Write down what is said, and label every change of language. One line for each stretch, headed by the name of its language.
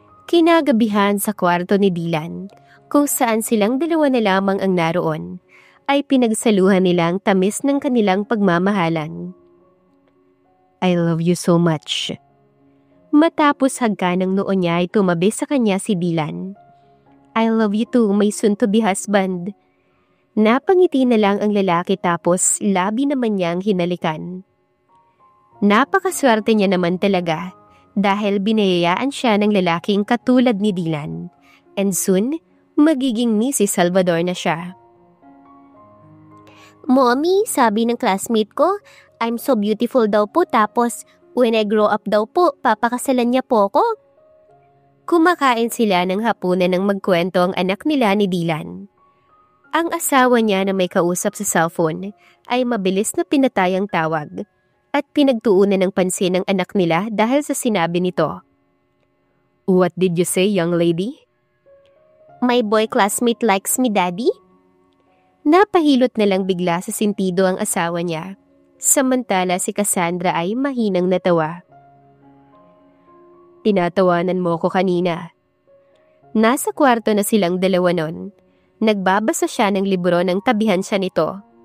Filipino: Kinagabihan sa kwarto ni Dylan, kung saan silang dalawa na lamang ang naroon, ay pinagsaluhan nila ang tamis ng kanilang pagmamahalan.
English: I love you so much.
Filipino: Matapos hagka ng noo niya ay tumabi sa kanya si Dylan.
English: I love you too, my soon-to-be husband.
Filipino: Napangiti na lang ang lalaki tapos labi naman niyang hinalikan. Napakaswerte niya naman talaga dahil binayayaan siya ng lalaking katulad ni Dylan.
English: And soon,
Filipino: magiging Mrs. Salvador na siya. Mommy, sabi ng classmate ko,
English: I'm so beautiful
Filipino: daw po tapos
English: when I grow up
Filipino: daw po, papakasalan niya po ako. Kumakain sila ng hapunan ng magkwento ang anak nila ni Dylan. Ang asawa niya na may kausap sa cellphone ay mabilis na pinatay ang tawag at pinagtuunan ng pansin ng anak nila dahil sa sinabi nito.
English: What did you say, young lady? My boy classmate likes me, daddy?
Filipino: Napahilot na lang bigla sa sentido ang asawa niya. Samantala si Cassandra ay mahinang natawa. Tinatawanan mo ko kanina. Nasa kwarto na silang dalawa nun. Nagbabasa siya ng libro ng tabihan siya nito.